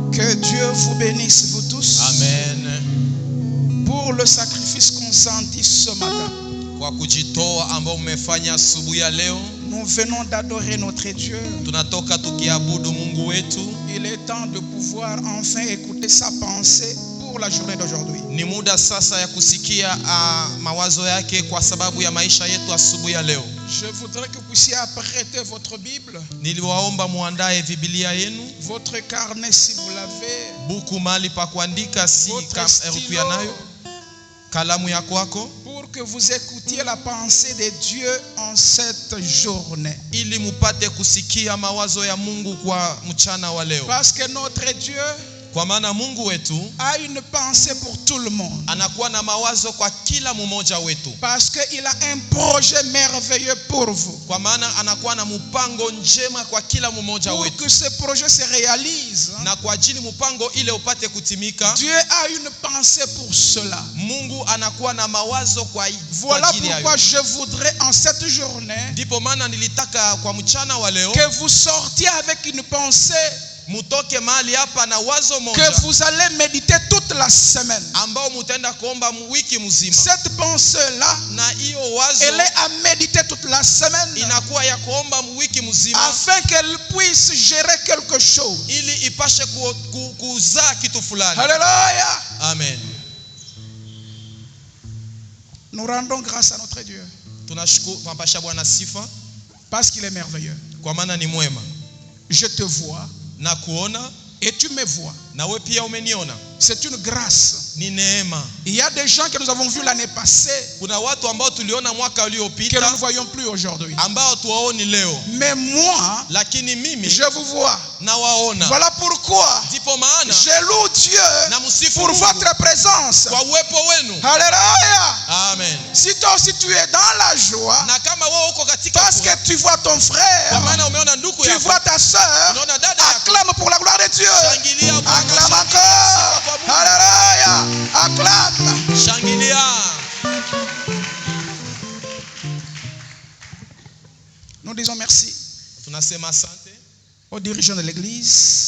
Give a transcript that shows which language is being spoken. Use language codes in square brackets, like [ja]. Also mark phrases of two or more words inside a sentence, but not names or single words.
[fr] Que Dieu vous bénisse, vous tous. Amen. Pour le sacrifice consenti ce matin. [sw] Kwa kujitoa ambao mmefanya asubuhi ya leo. [fr] Nous venons d'adorer notre Dieu. [sw] Tunatoka tukiabudu Mungu wetu. [fr] Il est temps de pouvoir enfin écouter sa pensée pour la journée d'aujourd'hui. [sw] Ni muda sasa ya kusikia mawazo yake kwa sababu ya maisha yetu asubuhi ya leo. [fr] Je voudrais que vous puissiez apprêter votre Bible. [sw] Niliwaomba muandae Biblia yenu. [fr] Votre carnet si vous l'avez. [sw] Buku mali pa kuandika si erukuya nayo. Kalamu ya kwako. [fr] Pour que vous écoutiez la pensée de Dieu en cette journée. [sw] Ili mupate kusikia mawazo ya Mungu kwa mchana wa leo. [fr] Parce que notre Dieu [sw] kwa maana Mungu wetu [fr] a une pensée pour tout le monde. [sw] Anakuwa na mawazo kwa kila mmoja wetu. [fr] Parce que il a un projet merveilleux pour vous. [sw] Kwa maana anakuwa na mpango njema kwa kila mmoja wetu. [fr] Pour que ce projet se réalise. [sw] Na kwa ajili mpango ile upate kutimika. [fr] Dieu a une pensée pour cela. [sw] Mungu anakuwa na mawazo kwa [fr] voilà [sw] ajili yayo. [fr] Pourquoi je voudrais en cette journée [sw] ndipo maana nilitaka kwa mchana wa leo [fr] que vous sortiez avec une pensée [sw] mutoke mahali hapa na wazo moja [fr] que vous allez méditer toute la semaine. [sw] ambao mutaenda kuomba wiki mzima. [fr] Cette pensée là [sw] na hiyo wazo [fr] elle est à méditer toute la semaine [sw] inakuwa ya kuomba wiki mzima [fr] afin qu'elle puisse gérer quelque chose. [sw] ili ipashe kuzaa kitu fulani. [fr] Alléluia. Amen. Nous rendons grâce à notre Dieu. [sw] Tunashukuru pampasha Bwana sifa [fr] parce qu'il est merveilleux. [sw] Kwa maana ni mwema. [fr] Je te vois [sw] na kuona [fr] et tu me vois. [sw] Na wewe pia umeniona. [fr] C'est une grâce. [sw] Ni neema. [fr] Il y a des gens que nous avons vus l'année passée. [sw] Kuna watu ambao tuliona mwaka uliopita [fr] que nous ne voyons plus aujourd'hui. [sw] Ambao tuwaoni leo. [fr] Mais moi, [sw] lakini mimi [fr] je vous vois. [sw] Na waona. [fr] Voilà pourquoi [sw] ndipo maana [fr] je loue Dieu pour votre présence. [sw] Kwa uwepo wenu. [fr] Alléluia. Amen. Si toi aussi tu es dans la joie. [sw] Na kama wewe uko katika [fr] parce que tu vois ton frère. [sw] Kwa maana umeona ndugu yako. [fr] Tu vois ta sœur. [sw] Unaona dada yako. [fr] Acclame pour la gloire de Dieu. [sw] Shangilia. [fr] Acclame encore. Alléluia. Acclame. [sw] Shangilia. [fr] Nous disons merci. [sw] Tunasema asante [fr] aux dirigeants de l'église